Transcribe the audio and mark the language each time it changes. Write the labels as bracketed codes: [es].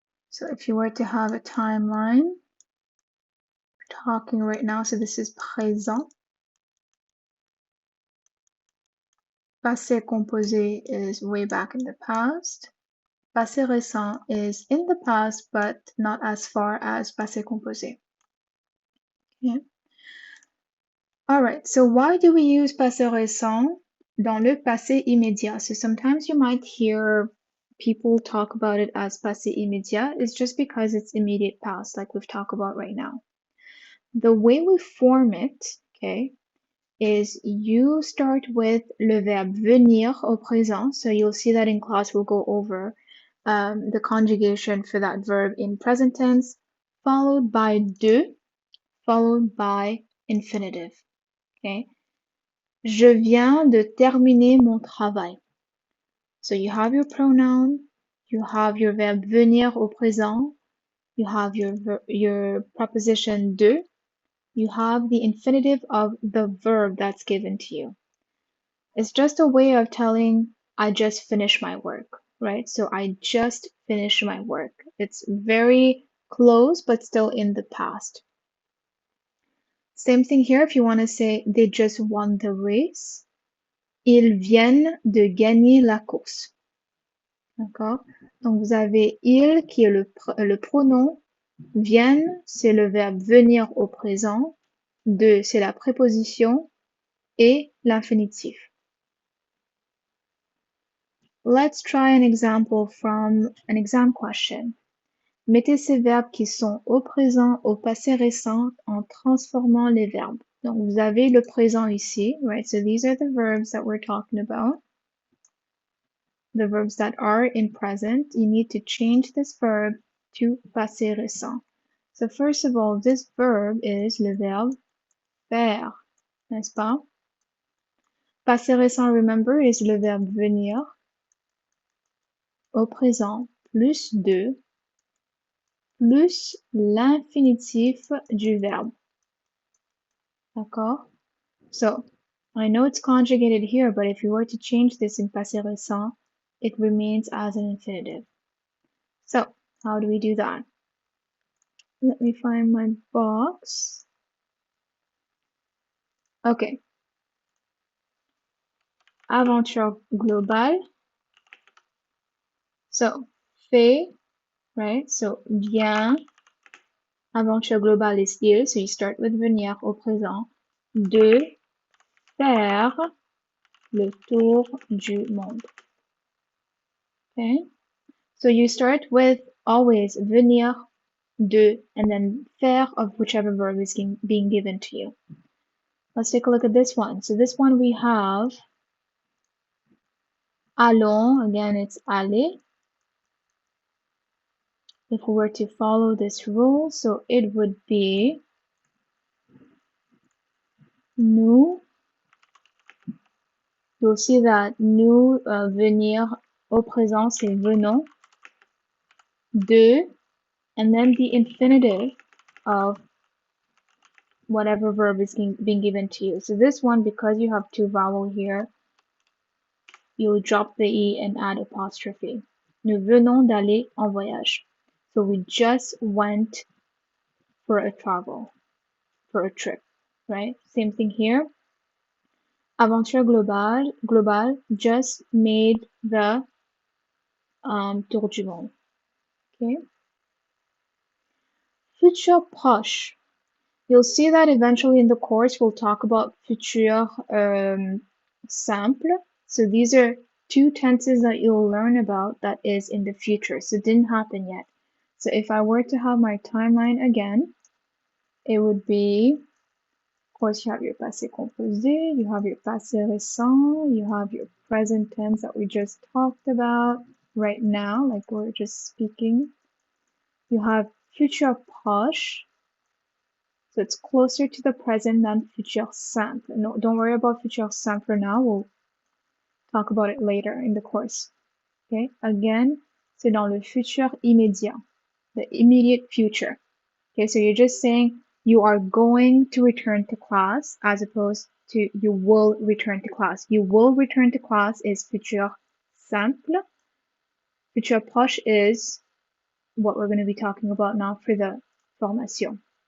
[en] So if you were to have a timeline, we're talking right now, so this is présent. Passé composé is way back in the past. Passé récent is in the past, but not as far as passé composé. Okay. All right, so why do we use passé récent [fr] dans le passé immédiat? [en] So sometimes you might hear people talk about it as passé immédiat. It's just because it's immediate past, like we've talked about right now. The way we form it, okay, is you start with [fr] le verbe venir au présent. [en] So you'll see that in class we'll go over the conjugation for that verb in present tense, followed by de, followed by infinitive. Okay. [fr] Je viens de terminer mon travail. [en] So you have your pronoun, you have your verb venir au présent, you have your preposition de, you have the infinitive of the verb that's given to you. It's just a way of telling I just finished my work, right? So I just finished my work. It's very close, but still in the past. Same thing here if you want to say they just won the race. [fr] Ils viennent de gagner la course. D'accord? Donc vous avez il qui est le pronom. Viennent, c'est le verbe venir au présent. De, c'est la préposition. Et l'infinitif. [en] Let's try an example from an exam question. [fr] Mettez ces verbes qui sont au présent, au passé récent en transformant les verbes. Donc, vous avez le présent ici, [en] right? So these are the verbs that we're talking about. The verbs that are in present. You need to change this verb to passé récent. So first of all, this verb is [fr] le verbe faire, n'est-ce pas? [en] Passé récent, remember, is [fr] le verbe venir au présent plus de plus l'infinitif du verbe. D'accord? [en] So, I know it's conjugated here, but if you were to change this in passé récent, it remains as an infinitive. So, how do we do that? Let me find my box. Okay. [fr] Aventure globale. [en] So, fait, right? So, bien. Aventure globale is il, so you start with venir au présent. [fr] De faire le tour du monde. [en] Okay? So you start with always venir, de, and then faire of whichever verb is being given to you. Let's take a look at this one. So this one we have allons, again it's aller. If we were to follow this rule, so it would be nous. You'll see that nous, venir au présent, [fr] c'est venons. [en] De, and then the infinitive of whatever verb is being given to you. So this one, because you have two vowels here, you'll drop the E and add apostrophe. [fr] Nous venons d'aller en voyage. [en] So we just went for a travel, for a trip, right? Same thing here. Aventure globale just made the tour du monde. Okay. [fr] Futur proche. [en] You'll see that eventually in the course we'll talk about futur simple. So these are two tenses that you'll learn about that is in the future. So it didn't happen yet. So if I were to have my timeline again, it would be course, you have your passé composé, you have your passé récent, you have your present tense that we just talked about right now, like we're just speaking. You have futur proche, so it's closer to the present than futur simple. No, don't worry about futur simple for now. We'll talk about it later in the course. Okay, again, [fr] c'est dans le futur immédiat, [en] the immediate future. Okay, so you're just saying you are going to return to class as opposed to you will return to class. You will return to class is futur simple. Futur proche is what we're going to be talking about now for the formation.